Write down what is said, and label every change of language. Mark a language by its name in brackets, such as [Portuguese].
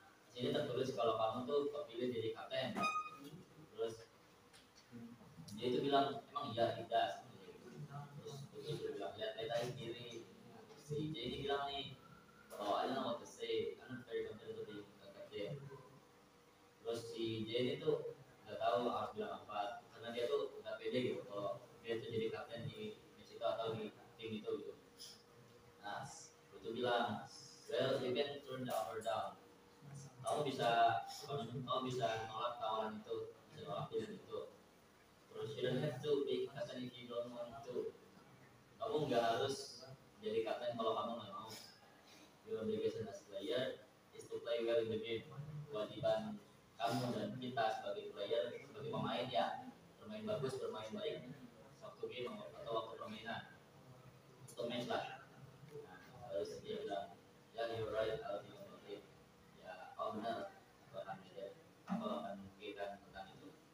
[Indonesian] Di sini tertulis kalau kamu tuh kepilih jadi kapten. Terus dia itu bilang emang iya tidak. Terus Putu bilang lihat aja sendiri. Si J ini bilang nih, [English] oh I don't know what to say, I'm not very confident to be kapten. [Indonesian] Terus si J ini tuh nggak tahu harus bilang apa, karena dia tuh nggak pede gitu kalau dia tuh jadi kapten di match itu atau di tim itu gitu. Nah, itu bilang, [English] well you can turn the offer down. [Indonesian] Kamu bisa nolak tawaran itu, bisa nolak pilihan itu. Terus [English] you don't have to be kapten if you don't want to. [Indonesian] Kamu nggak harus jadi kapten kalau kamu nggak mau. [English] Your obligation as player is to play well in the game. [Indonesian] Kewajiban kamu dan kita sebagai player, sebagai pemain ya, bermain bagus, bermain baik waktu game atau waktu permainan, untuk match lah. Nah, terus dia bilang, ya [English] you're right, I'll be on the team. [Indonesian] Ya, kau benar, aku akan memikirkan tentang itu.